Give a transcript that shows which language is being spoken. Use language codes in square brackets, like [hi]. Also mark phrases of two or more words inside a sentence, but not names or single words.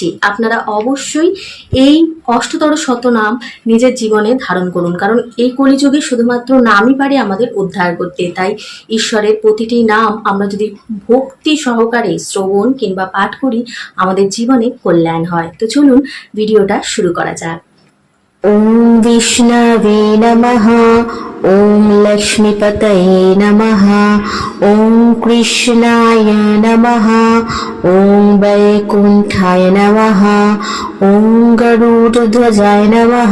[bn] আপনারা অবশ্যই এই অষ্টতর শতনাম নিজের জীবনে ধারণ করুন, কারণ এই কলিযুগে শুধুমাত্র নামই পারে আমাদের উদ্ধার করতে। তাই ঈশ্বরের প্রতিটি নাম আমরা যদি ভক্তি সহকারে শ্রবণ কিংবা পাঠ করি, আমাদের জীবনে কল্যাণ হয়। তো চলুন ভিডিওটা শুরু করা যাক। [sa] ॐ विष्णवे नमः। ॐ लक्ष्मीपतये नमः। ॐ कृष्णाय नमः। ॐ वैकुण्ठाय नमः। ॐ गरुडध्वजाय नमः।